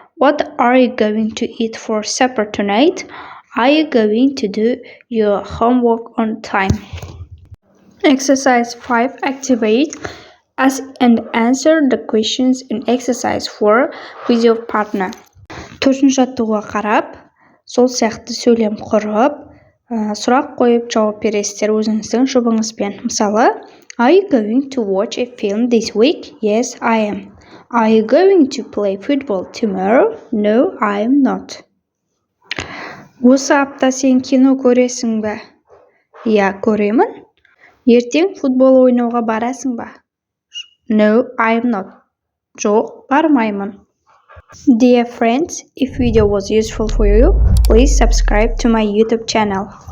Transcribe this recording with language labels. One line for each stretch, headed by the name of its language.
English: What are you going to eat for supper tonight? Are you going to do your homework on time? Exercise 5. Activate. Ask and answer the questions in exercise 4 with your partner.
Kazakh: Төртінші жаттығуға қарап, сол сияқты сөйлем құрып, сұрақ қойып жауап бересіздер өзіңіздің жұбыңызбен. Мысалы,
English: Are you going to watch a film this week? Yes, I am. Are you going to play football tomorrow? No, I am not.
Kazakh: Осы апта сен кино көресің бе? Иә, көремін. Ертең футбол ойнауға барасың ба?
English: No, I am not.
Kazakh: Жоқ, бармаймын.
English: Dear friends, if video was useful for you, please subscribe to my YouTube channel.